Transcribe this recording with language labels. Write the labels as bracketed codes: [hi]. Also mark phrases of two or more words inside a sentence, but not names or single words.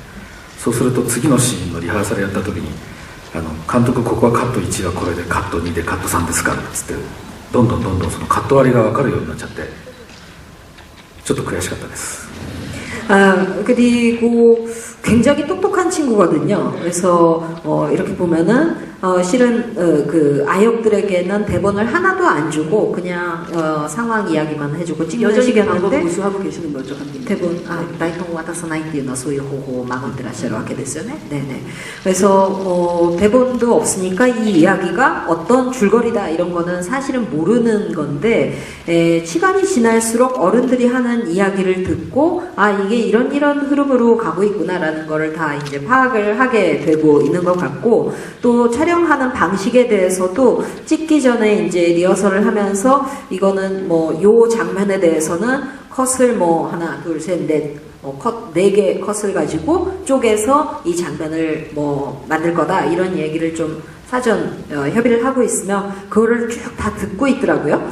[ja] そうすると次のシーンのリハーサルやった時に監督ここはカット1はこれでカット2でカット3ですからっつってどんどんそのカット割りが分かるようになっちゃってちょっと悔しかったです。 [ko] 그리고 굉장히 똑똑한 친구거든요. 그래서 이렇게 보면은 실은 그 아역들에게는 대본을 하나도 안 주고 그냥 상황 이야기만 해주고 찍는 여전히 방법 시간인데 무수하고 계시는 거죠, 감독님? 대본 [ja] 台本渡さないっていうのはそういう方法を守ってらっしゃるわけですよね. [ko] 네네. 그래서 대본도 없으니까 이 이야기가 어떤 줄거리다 이런 거는 사실은 모르는 건데, 시간이 지날수록 어른들이 하는 이야기를 듣고 이게 이런 흐름으로 가고 있구나라는 거를 다 이제 파악을 하게 되고 있는 것 같고, 또 촬영하는 방식에 대해서도 찍기 전에 이제 리허설을 하면서 이거는 뭐 요 장면에 대해서는 컷을 뭐 하나 둘 셋 넷 컷 4개 컷을 가지고 쪼개서 이 장면을 뭐 만들 거다 이런 얘기를 좀 사전 협의를 하고 있으면 그거를 쭉 다 듣고 있더라고요.